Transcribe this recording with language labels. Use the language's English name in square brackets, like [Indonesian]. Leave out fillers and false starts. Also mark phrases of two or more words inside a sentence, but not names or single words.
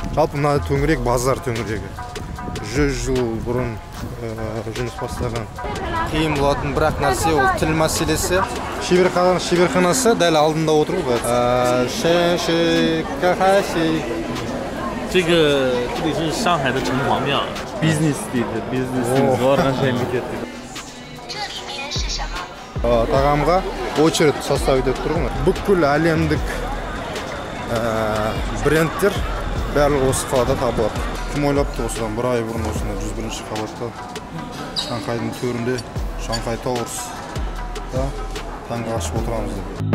[Kazakh] Жалпы мына төңірек базар төңірегі. 100 жыл бұрын жұмыс бастаған. Қиын болатын бірақ нәрсе ол тіл мәселесі. Шеберханасы дәл алдында отыр ғой. [Chinese] 这里是上海的城隍庙 ， [English] business organization。 [Chinese] 这里面是什么？ [Kazakh] Тағамға [Russian] очередь составить [Kazakh] етіп тұрмын. Бүкіл әлемдік брендтер барлығы осы қалада табылады. Кім ойлапты осыдан бір ай бұрын осында 101-ші қабатта Шанхайдың төрінде Шанхай Тауэрс да таңғы ашып отырамыз деп.